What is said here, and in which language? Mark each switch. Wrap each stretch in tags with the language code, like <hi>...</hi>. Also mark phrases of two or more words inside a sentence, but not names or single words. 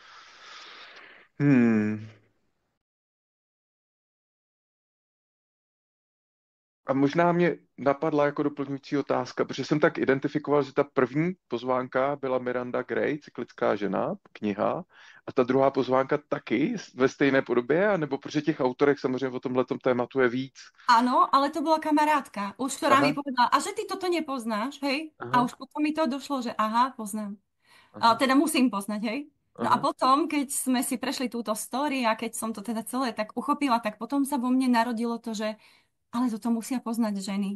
<cs>A možná mě napadla jako doplňující otázka, protože jsem tak identifikoval, že ta první pozvánka byla Miranda Gray, Cyklická žena, kniha, a ta druhá pozvánka taky ve stejné podobě, anebo protože těch autorek samozřejmě o tomhletom tématu je víc.</cs> <sk>Áno, ale to bola kamarátka, už ktorá Aha. mi povedala, a že ty toto nepoznáš, hej? A Aha. už potom mi to došlo, že aha, poznám. Aha. Teda musím poznať, hej? No a Aha. potom, keď sme si prešli túto story a keď som to teda celé tak uchopila, tak potom sa vo mne narodilo to, že ale toto musia poznať ženy.</sk>